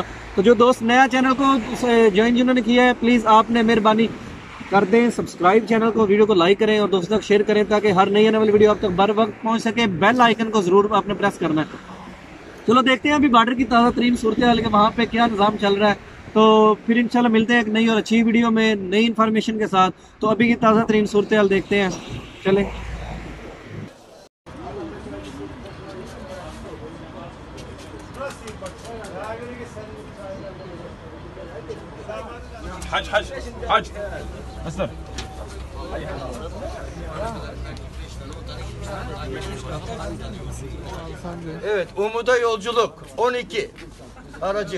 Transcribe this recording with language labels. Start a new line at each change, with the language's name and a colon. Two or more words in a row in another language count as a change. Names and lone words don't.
Hindi: तो जो दोस्त नया चैनल को ज्वाइन जिन्होंने किया है, प्लीज़ आपने मेहरबानी कर दें
English: subscribe channel
Hindi: को, वीडियो को लाइक करें और दोस्तों तक शेयर करें ताकि हर नई आने वाली वीडियो आप तक बर वक्त पहुंच सके।
English: bell icon
Hindi: को जरूर आपने प्रेस करना है। चलो देखते हैं अभी बॉर्डर की ताज़ा तरीन सूरत हाल के वहाँ पे क्या निज़ाम चल रहा है। तो फिर इंशाल्लाह मिलते हैं एक नई और अच्छी वीडियो में नई इन्फॉर्मेशन के साथ। तो अभी की ताज़ा तरीन सूरत हाल देखते हैं, चलें। Hac hac hac.
Turkish: Aslan. Evet, Umut'a yolculuk 12 aracı.